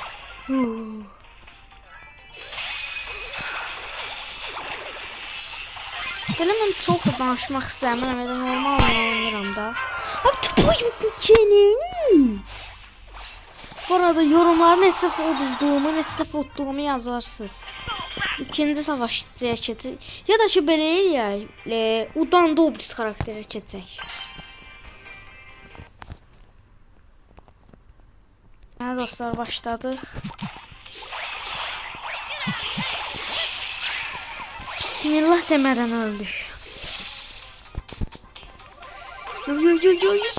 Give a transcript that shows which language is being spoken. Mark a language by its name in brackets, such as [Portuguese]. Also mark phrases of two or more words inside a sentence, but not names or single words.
[Turkish] Benim çok da danışmak istemiyorum. [Azerbaijani] Ben normal oynayıram da. Abi bu bu arada yorumlara ne səhv uduzduğumu, ne səhv utduğumu yazarsınız. İkinci savaşçıya keçək. Ya da ki belə eləyək, udan Dobris karakterə keçək. Hə dostlar, başladıq. [Turkish] Bismillah demeden öldük. Yo.